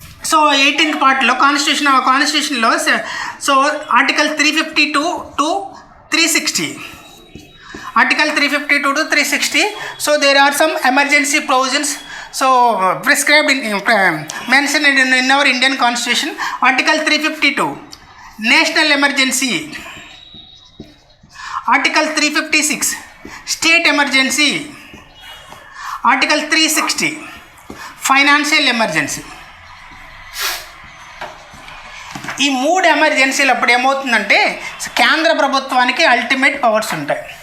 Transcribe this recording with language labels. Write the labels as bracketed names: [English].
[English] So 18th పార్ట్లో కాన్స్టిట్యూషన్లో so article 352 to 360. Article 352 to 360. So there are some emergency provisions prescribed mentioned in our Indian Constitution. Article 352 national emergency. Article 356 state emergency. Article 360 financial emergency. [Telugu] ఈ 3 ఎమర్జెన్సీలు అప్పుడు ఏమవుతుందంటే కేంద్ర ప్రభుత్వానికి ultimate powers ఉంటాయి.